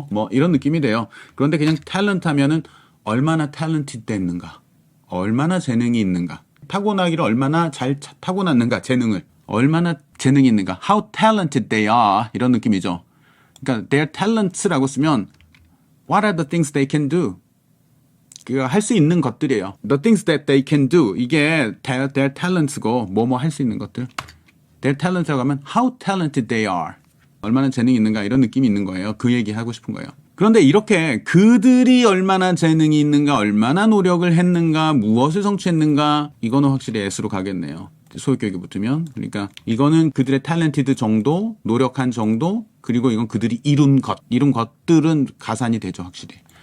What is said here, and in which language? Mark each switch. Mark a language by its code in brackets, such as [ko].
[ko] 이런 느낌이 돼요. 그런데 그냥 talent 하면은 얼마나 talented 됐는가, 얼마나 재능이 있는가, 타고나기를 얼마나 잘 타고났는가, 재능을. 얼마나 재능이 있는가, [en] how talented they are, [ko] 이런 느낌이죠. 그러니까 [en] their talents라고 [ko] 쓰면 [en] what are the things they can do? [ko] 할 수 있는 것들이에요. [en] The things that they can do. [ko] 이게 their talents고 뭐뭐 할 수 있는 것들. [en] their talents라고 [ko] 하면 [en] how talented they are. [ko] 얼마나 재능이 있는가 이런 느낌이 있는 거예요. 그 얘기 하고 싶은 거예요. 그런데 이렇게 그들이 얼마나 재능이 있는가, 얼마나 노력을 했는가, 무엇을 성취했는가 이거는 확실히 S로 가겠네요. 소유격이 붙으면. 그러니까 이거는 그들의 탤런티드 정도, 노력한 정도, 그리고 이건 그들이 이룬 것들은 가산이 되죠, 확실히.